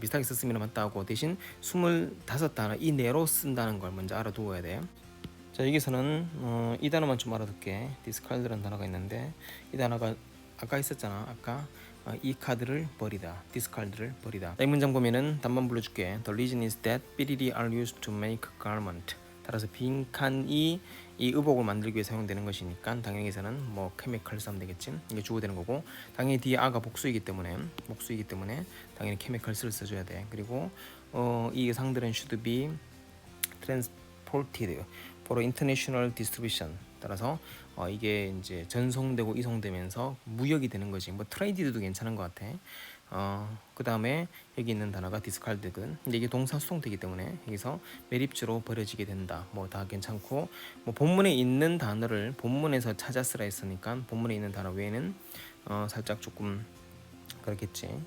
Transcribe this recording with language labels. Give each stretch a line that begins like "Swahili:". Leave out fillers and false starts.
Korean: 비슷하게 썼으면 맞다고. 대신 25단어 이내로 쓴다는 걸 먼저 알아두어야 돼. 자, 여기서는 이 단어만 좀 알아둘게. discard라는 단어가 있는데 이 단어가 아까 있었잖아. 아까 이 카드를 버리다, discard를 버리다. 이 문장 보면은 답만 불러줄게.
English: The reason is that
Korean: 삐리리
English: are used to make garment.
Korean: 따라서 빈칸이 이 의복을 만들기 위해 사용되는 것이니까 당연히서는 뭐 chemical 쓰면 되겠지. 이게 주어 되는 거고 당연히 뒤에 아가 복수이기 때문에 당연히 chemicals를 써줘야 돼. 그리고 이 상들은
English: should be transported for international distribution.
Korean: 따라서 이게 이제 전송되고 이송되면서 무역이 되는 거지. 뭐 트레이디드도 괜찮은 것 같아. 그 다음에 여기 있는 단어가 discard거든. 근데 이게 동사 수동태이기 때문에 여기서 매립주로 버려지게 된다. 뭐 다 괜찮고 뭐 본문에 있는 단어를 본문에서 찾아 쓰라 했으니까 본문에 있는 단어 외에는 살짝 조금 그렇겠지.